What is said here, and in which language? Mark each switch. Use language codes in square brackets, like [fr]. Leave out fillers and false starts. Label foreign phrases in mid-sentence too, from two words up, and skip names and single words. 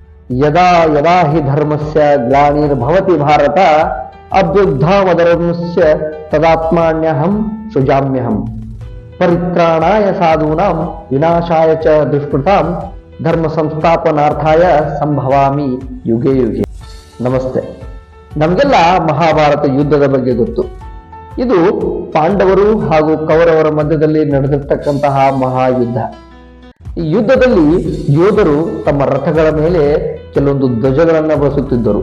[sa] ಯದಾ ಯದಾ ಹಿ ಧರ್ಮಸ್ಯ ಗ್ಲಾನಿರ್ಭವತಿ ಭಾರತ ಅಭ್ಯುತ್ಥಾನಧರ್ಮಸ್ಯ ತದಾತ್ಮಾನ್ಯಹಂ ಸೃಜಾಮ್ಯಹಂ ಪರಿತ್ರಾಣಾಯ ಸಾಧೂನಾಂ ವಿನಾಶಾಯ ಚ ದುಷ್ಕೃತಾಂ ಧರ್ಮ ಸಂಸ್ಥಾಪನಾರ್ಥಾಯ ಸಂಭವಾಮಿ ಯುಗೆ ಯುಗೆ. [kn] ನಮಸ್ತೆ. ನಮಗೆಲ್ಲ ಮಹಾಭಾರತ ಯುದ್ಧದ ಬಗ್ಗೆ ಗೊತ್ತು. ಇದು ಪಾಂಡವರು ಹಾಗೂ ಕೌರವರ ಮಧ್ಯದಲ್ಲಿ ನಡೆದಿರ್ತಕ್ಕಂತಹ ಮಹಾಯುದ್ಧ. ಈ ಯುದ್ಧದಲ್ಲಿ ಯೋಧರು ತಮ್ಮ ರಥಗಳ ಮೇಲೆ ಕೆಲವೊಂದು ಧ್ವಜಗಳನ್ನ ಬಳಸುತ್ತಿದ್ದರು.